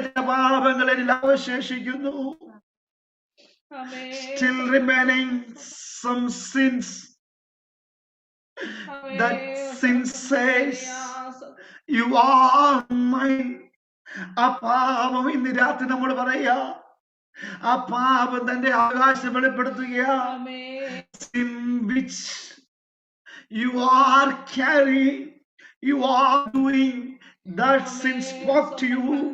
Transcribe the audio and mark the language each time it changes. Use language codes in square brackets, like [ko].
[ml] പാപങ്ങളിൽ അവശേഷിക്കുന്നു. [en] Still remaining some sins. That sin says you are mine. [ml] ആ പാപം ഇന്ന് രാത്രി നമ്മൾ പറയാ, ആ പാപം തന്റെ അവകാശം വെളിപ്പെടുത്തുകയാ. [en] Sin which you are carrying, you are doing, that sin spoke to you.